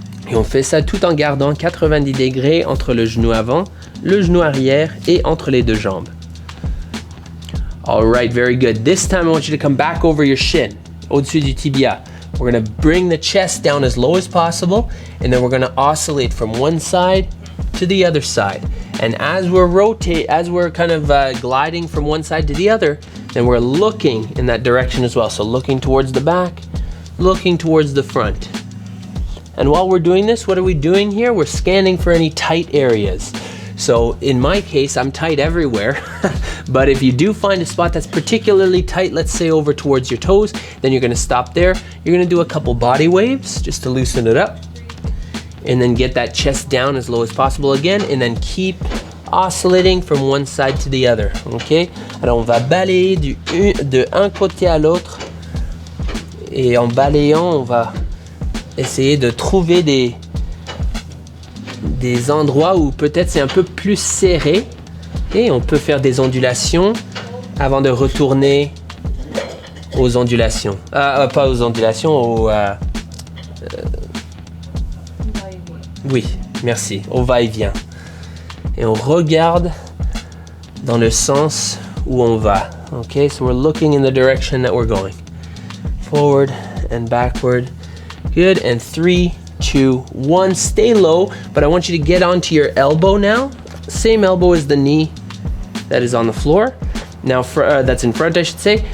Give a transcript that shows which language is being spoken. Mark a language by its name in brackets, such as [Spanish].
[French] Et on fait ça tout en gardant 90 degrés entre le genou avant, le genou arrière et entre les deux jambes. [English] All right, very good. This time I want you to come back over your shin, [French] au-dessus du tibia. [English] We're gonna bring the chest down as low as possible, and then we're gonna oscillate from one side to the other side. And as we're kind of gliding from one side to the other, then we're looking in that direction as well. So looking towards the back, looking towards the front. And while we're doing this, what are we doing here? We're scanning for any tight areas. So in my case, I'm tight everywhere, but if you do find a spot that's particularly tight, let's say over towards your toes, then you're gonna stop there. You're gonna do a couple body waves just to loosen it up, and then get that chest down as low as possible again, and then keep oscillating from one side to the other, okay? [French] Alors on va balayer de un côté à l'autre, et en balayant, on va essayer de trouver des endroits où peut-être c'est un peu plus serré, et on peut faire des ondulations avant de retourner aux ondulations. Pas aux ondulations, oui, merci, au va-et-vient. Et on regarde dans le sens où on va. [English] Okay, so we're looking in the direction that we're going. Forward and backward. Good, and 3, 2, 1. Stay low, but I want you to get onto your elbow now. Same elbow as the knee that is on the floor. Now, that's in front, I should say.